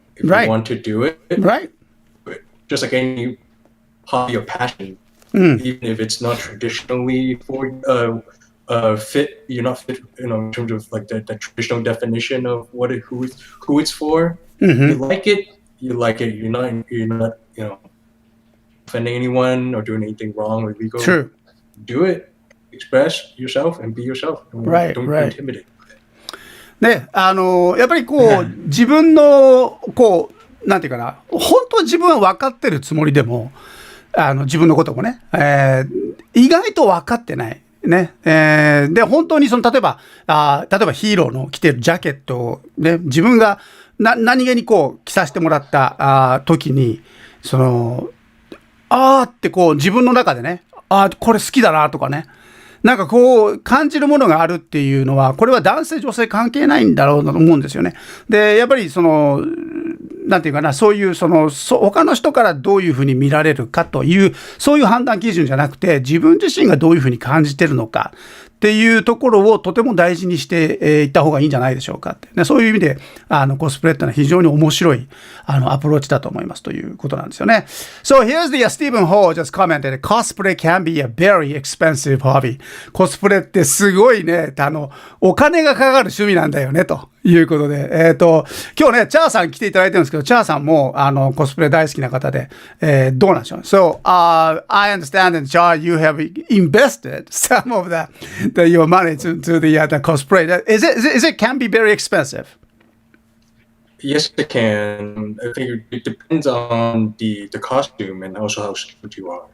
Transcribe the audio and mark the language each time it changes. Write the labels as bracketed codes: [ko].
[en] If you want to do it, just like any hobby or passion, even if it's not traditionally for fit, you're not fit, in terms of like the traditional definition of who it's for. You like it. You're not offending anyone or doing anything wrong or illegal. True. Do it. Express yourself and be yourself. Don't be intimidated. [ja] ね、やっぱり自分の、なんていうかな、本当は自分は分かってるつもりでも、自分のこともね、意外と分かってない。ね。で、本当に例えばヒーローの着てるジャケットをね、自分が何気に着させてもらった時に、って自分の中でね、これ好きだなとかね、なんか感じるものがあるっていうのは、これは男性女性関係ないんだろうと思うんですよね。で、やっぱりなんていうかな、そういう他の人からどういうふうに見られるかという、そういう判断基準じゃなくて、自分自身がどういうふうに感じてるのかっていうところをとても大事にしていった方がいいんじゃないでしょうかって、ね、そういう意味でコスプレってのは非常に面白いアプローチだと思いますということなんですよね。 [en] So here's the Stephen Ho just commented, cosplay can be a very expensive hobby. [ja] コスプレってすごいね、お金がかかる趣味なんだよねということで、今日ね、チャーさん来ていただいてるんですけど、チャーさんも、コスプレ大好きな方で、どうなんでしょう。 [en] So, I understand that, Char, you have invested some of your money to the cosplay. Is it can be very expensive? Yes, it can. I think it depends on the costume and also how skilled you are.